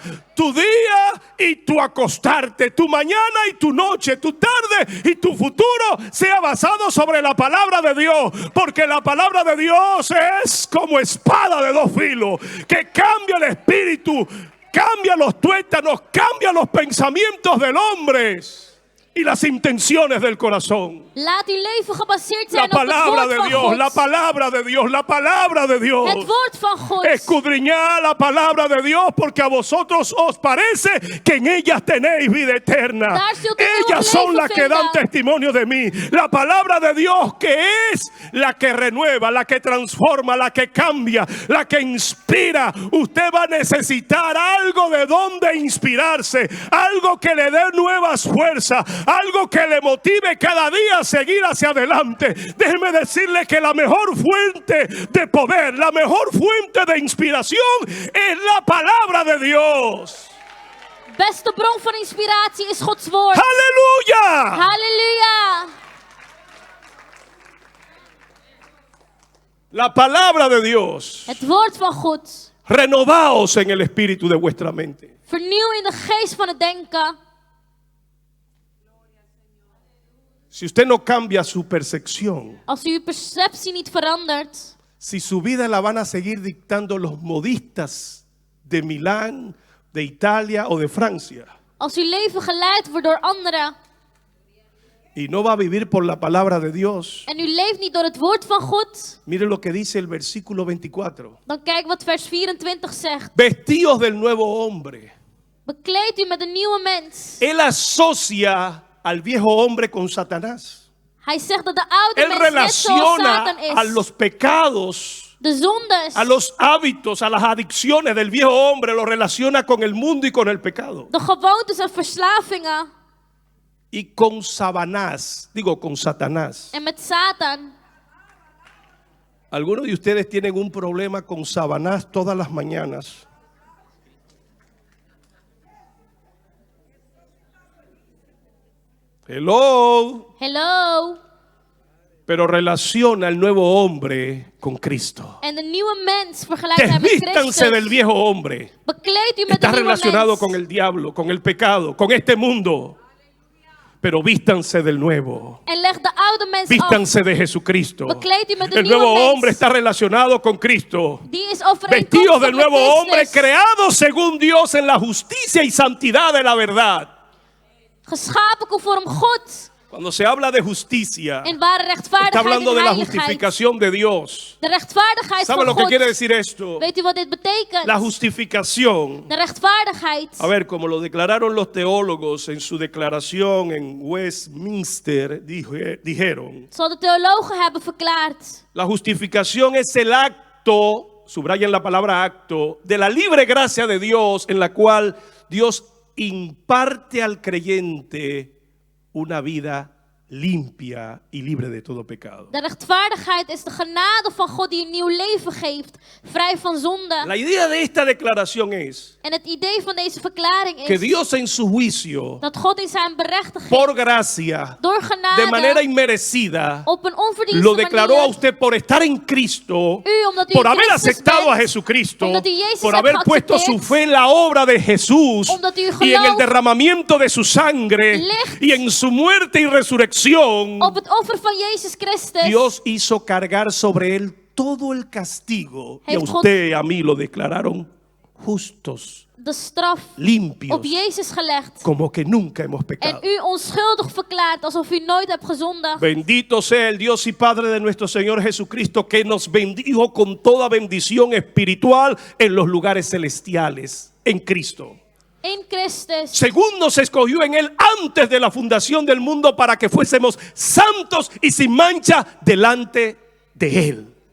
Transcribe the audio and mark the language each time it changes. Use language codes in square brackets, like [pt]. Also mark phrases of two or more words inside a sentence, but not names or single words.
[es] Tu día y tu acostarte, tu mañana y tu noche, tu tarde y tu futuro sea basado sobre la palabra de Dios, porque la palabra de Dios es como espada de dos filos que cambia el espíritu, cambia los tuétanos, cambia los pensamientos del hombre y las intenciones del corazón. [nl] Laat uw leven gebaseerd [es] La [nl] zijn op het [es] palabra [nl] woord [es] de [nl] van [es] Dios, [nl] God. [es] la palabra de Dios, la palabra de Dios. [nl] Het woord van God. [es] Escudriñad la palabra de Dios, porque a vosotros os parece que en ellas tenéis vida eterna. [nl] Daar zult u eeuwig [es] Ellas son [nl] leven [es] las que dan [nl] vinden. [es] testimonio de mí. La palabra de Dios, que es la que renueva, la que transforma, la que cambia, la que inspira. Usted va a necesitar algo de donde inspirarse, algo que le dé nuevas fuerzas, algo que le motive cada día a seguir hacia adelante. Déjeme decirle que la mejor fuente de poder, la mejor fuente de inspiración es la palabra de Dios. [nl] Beste bron van inspiratie is Gods woord. [es] ¡Aleluya! [nl] Halleluja. [es] La palabra de Dios. [nl] Het woord van God. [es] Renovaos en el espíritu de vuestra mente. [nl] Vernieuw in de geest van het denken. [es] Si usted no cambia su percepción, [nl] Als u uw perceptie niet verandert. [es] si su vida la van a seguir dictando los modistas de Milán, de Italia o de Francia, [nl] Als uw leven geleid wordt door anderen. [es] y no va a vivir por la palabra de Dios, [nl] En u leeft niet door het woord van God. [es] mire lo que dice el versículo 24. [nl] Dan kijk wat vers 24 zegt. [es] Vestíos del nuevo hombre. [nl] Bekleed u met een nieuwe mens. [es] Él asocia al viejo hombre con Satanás. [nl] Hij zegt dat de oude [es] Él [nl] mens net zoals [es] relaciona [nl] Satan is. [es] a los pecados, [nl] De zondes. [es] a los hábitos, a las adicciones del viejo hombre, lo relaciona con el mundo y con el pecado. [nl] De gewoontes en verslavingen. [es] Y con Satanás, digo con Satanás. [nl] En met Satan. [es] Algunos de ustedes tienen un problema con Sabanás todas las mañanas. Hello. Hello. Pero relaciona al nuevo hombre con Cristo. [nl] En de nieuwe mens vergelijkt hij met [es] Desvístanse del [nl] Christus. [es] viejo hombre. [nl] Bekleed u met de [es] Está [nl] nieuwe [es] relacionado [nl] mens. [es] con el diablo, con el pecado, con este mundo. Pero vístanse del nuevo. [nl] En leg de oude mens af. [es] Vístanse de Jesucristo. [nl] Bekleed u met de [es] El [nl] nieuwe [es] nuevo [nl] mens. [es] hombre está relacionado con Cristo. [nl] Die is [es] Vestidos [nl] overeenkomstig [es] del [nl] met [es] nuevo hombre, [nl] Christus. [es] creados según Dios en la justicia y santidad de la verdad. [nl] Geschapen conform God. [es] Cuando se habla de justicia, [nl] In ware [es] está [nl] rechtvaardigheid [es] hablando [nl] en [es] de la [nl] heiligheid. [es] justificación de Dios. [nl] De rechtvaardigheid [es] ¿Sabe [nl] van [es] lo que [nl] God. [es] quiere decir esto? [nl] Weet u wat dit betekent? [es] La justificación. [nl] De rechtvaardigheid. [es] A ver, como lo declararon los teólogos en su declaración en Westminster, dijeron, [nl] Zal de theologen hebben verklaard. [es] la justificación es el acto, subrayen la palabra acto, de la libre gracia de Dios en la cual Dios imparte al creyente una vida limpia y libre de todo pecado. [nl] De rechtvaardigheid is de genade van God die een nieuw leven geeft, vrij van zonde. [es] La idea de esta declaración es [nl] En het idee van deze verklaring [es] que [nl] is [es] Dios en su juicio, [nl] dat God in zijn berechtiging, [es] por gracia, [nl] door genade, [es] de manera inmerecida, [nl] op een onverdienste [es] lo declaró a [nl] manier, [es] usted por estar en Cristo, [nl] u, omdat u [es] por [nl] in [es] haber [nl] Christus [es] aceptado [nl] bent, [es] a Jesucristo, [nl] omdat u Jezus [es] por [nl] hebt [es] haber puesto [nl] geaccepteerd, [es] su fe en la obra de Jesús [nl] omdat u [es] y en el [nl] gelooft [es] derramamiento de su sangre [nl] ligt [es] y en su muerte y resurrección. [nl] op het offer van Jezus Christus. [es] Dios hizo cargar sobre él todo el castigo y a [nl] Heeft God- [es] usted y a mí lo declararon justos, [nl] De straf [es] limpios, [nl] op Jezus gelegd. [es] como que nunca hemos [nl] En [es] pecado. [nl] u onschuldig verklaard alsof u nooit hebt gezondigd. [es] Bendito sea el Dios y Padre de nuestro Señor Jesucristo, que nos bendijo con toda bendición espiritual en los lugares celestiales, en Cristo. [nl] In Christus. [es] Según nos escogió en Él antes de la fundación del mundo para que fuésemos santos y sin mancha delante de Él.